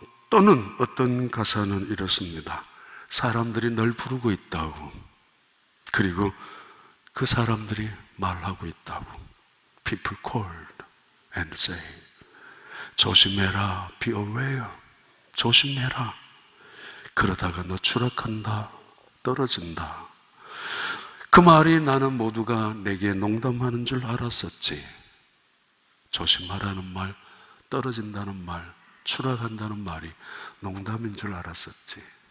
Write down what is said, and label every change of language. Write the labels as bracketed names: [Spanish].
[Korean] 또는 어떤 가사는 이렇습니다. 사람들이 널 부르고 있다고. 그리고 그 사람들이 말하고 있다고. [English] People called and say, [Korean] 조심해라, [English] be aware. [Korean] 조심해라. 그러다가 너 추락한다, 떨어진다. 그 말이 나는 모두가 내게 농담하는 줄 알았었지. 조심하라는 말, 떨어진다는 말, 추락한다는 말이 농담인 줄 알았었지.